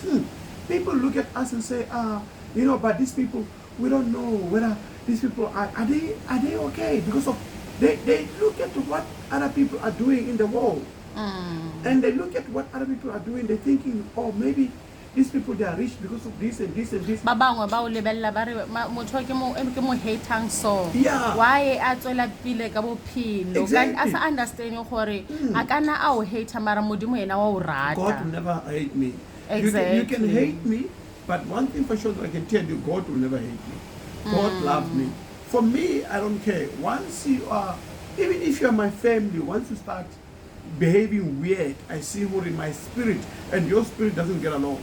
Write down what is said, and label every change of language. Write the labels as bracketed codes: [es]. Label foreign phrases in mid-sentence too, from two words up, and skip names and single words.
[en] People look at us and say, but these people, we don't know whether these people are they okay, because of they look at what other people are doing in the world, and they look at what other people are doing. They're thinking, oh, maybe these people, they are rich because of this and this and this. [st] Ba bangwe ba o lebella ba re motho ke mo hatang so. [en] Yeah. [st] Why a tswela pile ka bophelo? [en] Exactly. As I understand [st] gore a kana a o hate mara modimo yena wa o rata. [en] God will never hate me. Exactly. You can hate me, but one thing for sure that I can tell you, God will never hate me. God loves me. For me, I don't care. Once you are, even if you are my family, once you start behaving weird, I see what in my spirit, and your spirit doesn't get along.